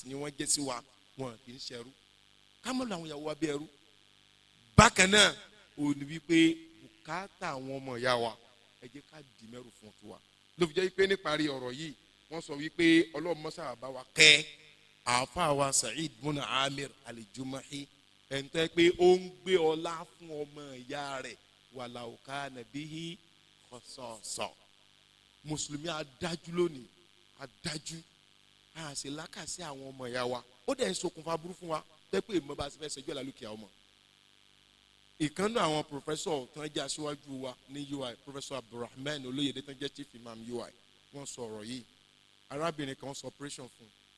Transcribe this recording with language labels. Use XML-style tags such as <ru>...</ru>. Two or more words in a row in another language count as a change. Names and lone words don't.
<yo>ni wọ́n jẹ́ sí wa wọn kì í ṣẹrú ká mọ̀ làwọn ìyàwó wa bí ẹrú bákan náà ò ní wípé bùkátà àwọn ọmọ ìyá wa ẹ jẹ́ ká dì mẹ́rù fún tiwa ló fi jẹ́ wípé níparí ọ̀rọ̀ yìí wọ́n sọ wípé ọlọ́run mọ́sá bá wa kẹ́ àáfàá wa Sa'id bun Amir al-Jumahi ẹ̀ńtẹ́ pé ó ń gbé ọlá fún ọmọ ìyá rẹ̀</yo> <ar>ولو كان بهم خصاصة</ar> <yo>mùsùlùmí adájú lónìí adájú a sì lákàsí àwọn ọmọ ìyá wa ó dẹ̀ ń ṣokùnfà burú fún wa tẹ́ pé ìmọ̀ bá ti fẹ́ ṣẹjọ́ lálùkìá ọmọ ìkànnì àwọn pòfẹ́sọ̀ tó ń jẹ́ aṣíwájú wa ní UI pòfẹ́sọ̀ Abdulrahman Olóyèdè tó ń jẹ́</yo> <en>chief imam</en> <yo>UI wọ́n sọ ọ̀rọ̀ yìí arábìnrin kan ṣe operation fún</yo>